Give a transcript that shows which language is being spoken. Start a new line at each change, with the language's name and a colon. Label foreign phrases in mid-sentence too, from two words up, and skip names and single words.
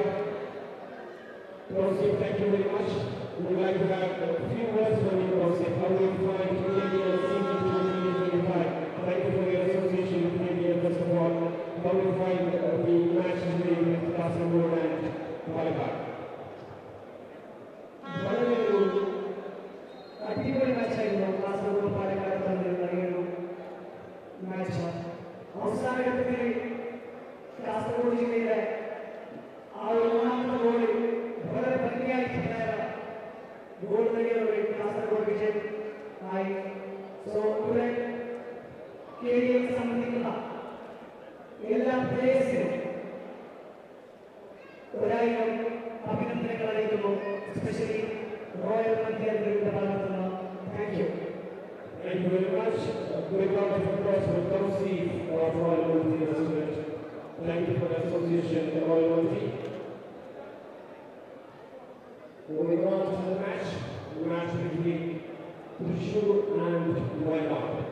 English: Tawfiq, thank you very much. We would like to have a few words from you, Tawfiq. How do you find KDL season 2025? Thank you for your association with KDL, first of all. How do you find the match today with Russell Road and Palikat?
Kannada: ಅಡಿಪೊಳಿ ಮ್ಯಾಚ್ ಆಗಿದೆ ಕಾಸರಗೋಡು ಪಾಲಕ್ಕಾಡ್ ತಂದಿರೋ ಮ್ಯಾಚ್ ಅವಸಾನ ಘಟ್ಟದಲ್ಲಿ ಕಾಸರಗೋಡು ಜಿಲ್ಲೆಯ ಆ ಒಳಾಂಗಣ ಗೋಲ್ ಬಹಳ ಭಂಗಿಯಾಗಿ ಗೋಲ್ ತೆಗೆದರು ಕಾಸರಗೋಡು ವಿಜಯ್ ಆಯಿ ಸೊ ಇವರೇ KDL ಸಂಬಂಧಿತ ಎಲ್ಲ ಪ್ಲೇಯರ್ಸ್
Malayalam: ഒരായിരം അഭിനന്ദനങ്ങൾ അറിയിക്കുന്നു
Kannada: എസ്പെഷ്യലി Royal Multi Restaurant.
English: Thank you. Thank you very much. A great round of applause for Tawfiq of Royal Multi Restaurant. Thank you for the association with Royal Multi. Moving on to the match between Trishur and Wayanad.